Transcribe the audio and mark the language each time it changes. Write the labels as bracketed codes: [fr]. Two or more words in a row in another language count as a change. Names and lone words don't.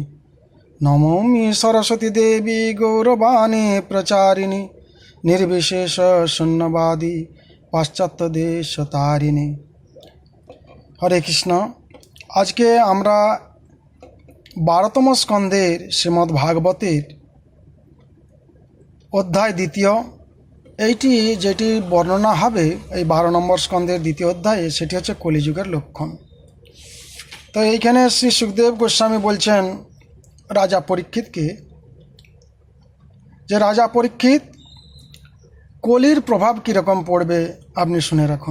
[sa] नमोमि सरस्वती देवी गौरवाणी प्रचारिणे निर्विशेष शून्यवादी पाश्चात्य देश तारिणे। [bn] हरे कृष्ण। আজকে আমরা 12তম স্কন্দের শ্রীমদ্ ভাগবতের অধ্যায় দ্বিতীয় এইটি যেটি বর্ণনা হবে এই 12 নম্বর স্কন্দের দ্বিতীয় অধ্যায়ে সেটি হচ্ছে কলিযুগের লক্ষণ। তো এইখানে শ্রী সুখদেব গোস্বামী বলছেন রাজা পরীক্ষিতকে যে রাজা পরীক্ষিত কলির প্রভাব কীরকম পড়বে আপনি শুনে রাখুন।